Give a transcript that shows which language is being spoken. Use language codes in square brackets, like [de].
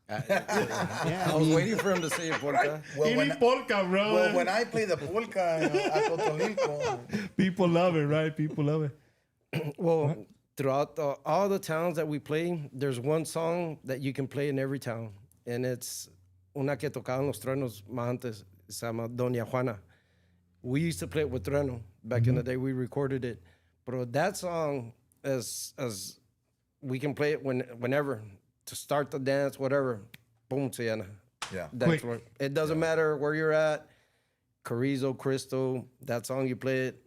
[en] Yeah, I was waiting for him to say a polka. Polka, bro. Well, when I play the polka at Totonilco, People love it, right? People love it. Well, throughout all the towns that we play, there's one song that you can play in every town. And it's [es] una que tocaban los truenos más antes. Se llama Doña Juana. [en] We used to play it with Trueno. Back in the day, we recorded it. But that song, as we can play it whenever. To start the dance, whatever. Boom, [es] se llena. [en] yeah. Dance floor. It doesn't matter where you're at. Carrizo, Crystal, that song you play it.